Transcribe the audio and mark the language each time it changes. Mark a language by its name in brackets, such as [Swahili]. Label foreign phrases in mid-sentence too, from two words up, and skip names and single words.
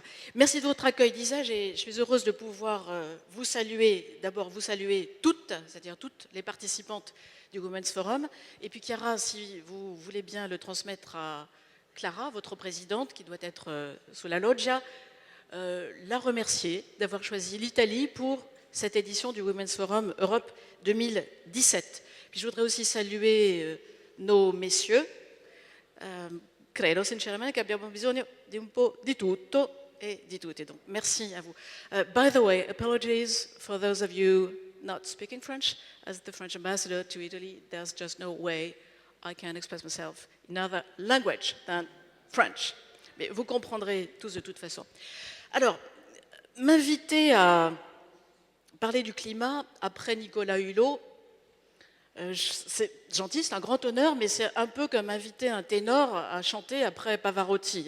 [French] Merci de votre accueil, disais-je, et je suis heureuse de pouvoir vous saluer, d'abord vous saluer toutes, c'est-à-dire toutes les participantes du Women's Forum, et puis Chiara, si vous voulez bien le transmettre à Clara, votre présidente, qui doit être sous la loggia, la remercier d'avoir choisi l'Italie pour cette édition du Women's Forum Europe 2017. Puis je voudrais aussi saluer nos messieurs. [Italian] Credo sinceramente che abbiamo bisogno di un po' di tutto e di tutti. [French] Donc, merci à vous. [English] By the way, apologies for those of you not speaking French. As the French ambassador to Italy, there's just no way I can express myself in other language than French. [French] Mais vous comprendrez tous de toute façon. Alors, m'inviter à parler du climat après Nicolas Hulot, c'est gentil, c'est un grand honneur, mais c'est un peu comme inviter un ténor à chanter après Pavarotti.